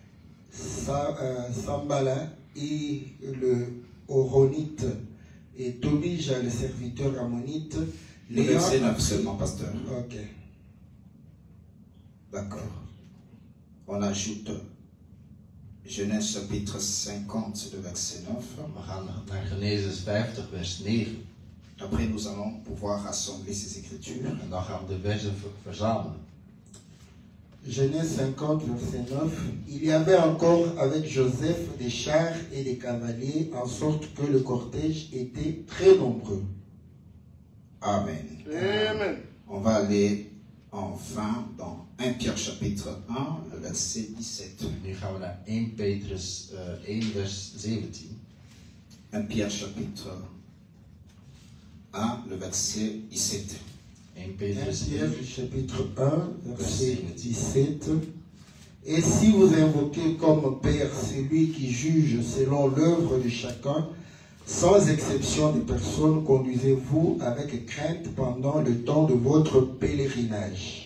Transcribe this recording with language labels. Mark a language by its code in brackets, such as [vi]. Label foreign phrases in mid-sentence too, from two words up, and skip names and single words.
[fr] Sambala et le Horonite et Tobija le serviteur ammonite. Le verset 9 seulement, pasteur. Ok. D'accord. On ajoute Genèse chapitre 50, le verset 9. [nl] We gaan naar Genesis 50, vers 9. [fr] Après, nous allons pouvoir rassembler ces écritures. [nl] En dan gaan we de versen verzamelen. [fr] Genèse 50, verset 9. Il y avait encore avec Joseph des chars et des cavaliers, en sorte que le cortège était très nombreux. Amen. Amen. On va aller enfin dans 1 Pierre chapitre 1, le verset 17. [nl] Nu gaan we naar 1 Petrus 1, vers 17. [fr] 1 Pierre chapitre 1, le verset 17. 1 1 [nl] Petrus 1. [fr] Pierre chapitre 1, verset 17. Et si vous invoquez comme Père celui qui juge selon l'œuvre de chacun, sans exception des personnes, conduisez-vous avec crainte pendant le temps de votre pèlerinage.